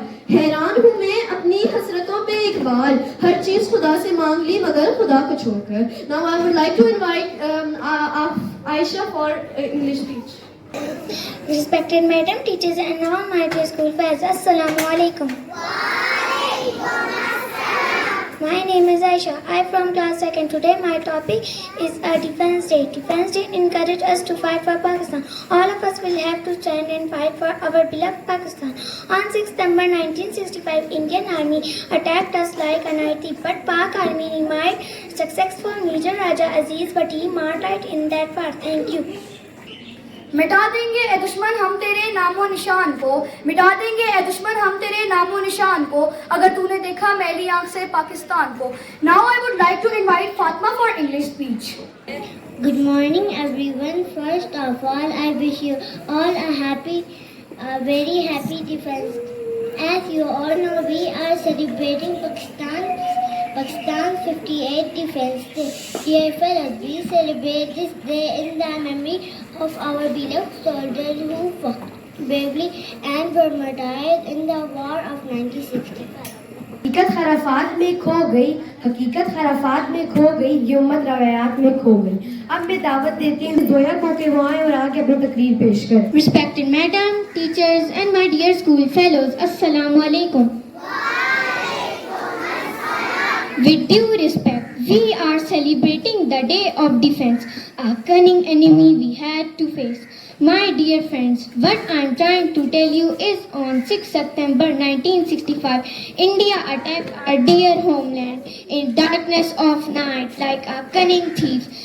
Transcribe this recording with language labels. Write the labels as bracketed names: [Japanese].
[Hindi] हैरान हूँ मैं अपनी हसरतों पे इकबाल, हर चीज खुदा से मांग ली मगर खुदा को छोड़कर. [English] Now I would like to invite Aisha for English speech. Respected Madam, teachers and all my dear school friends, Assalamu alaikum. My name is Aisha. I am from class 2nd. Today my topic is Defense Day. Defense Day encourages us to fight for Pakistan. All of us will have to stand and fight for our beloved Pakistan. On 6 September 1965, Indian Army attacked us like a night thief, but Pak Army remained successful. Major Raja Aziz Bhatti martyred in that war. Thank you. [Hindi] मिटा देंगे ए दुश्मन हम तेरे नामो निशान को, मिटा देंगे ए दुश्मन हम तेरे नामो निशान को, अगर तूने देखा मैली आंख से पाकिस्तान को. [English] Now I would like to invite Fatma for English speech. Good morning everyone. First of all, I wish you all a very happy Defense. As you all know, we are celebrating Pakistan's 58th Defense Day. Dear fellows, we celebrate this day in the memory of our beloved soldiers who fought bravely and were martyred in the war of 1965. [Hindi] हकीकत खराफात में खो गई, हकीकत खराफात में खो गई, ये उम्मत रवायात में खो गई. अब मैं दावत देती हूँ जोया को कि वो आए और आके अपनी तकरीर पेश करें. [English] Respected Madam, teachers and my dear school fellows, Assalamu alaikum. With due respect, we are celebrating the Day of Defense, a cunning enemy we had to face. My dear friends, what I am trying to tell you is on 6 September 1965, India attacked our dear homeland in darkness of night like a cunning thief.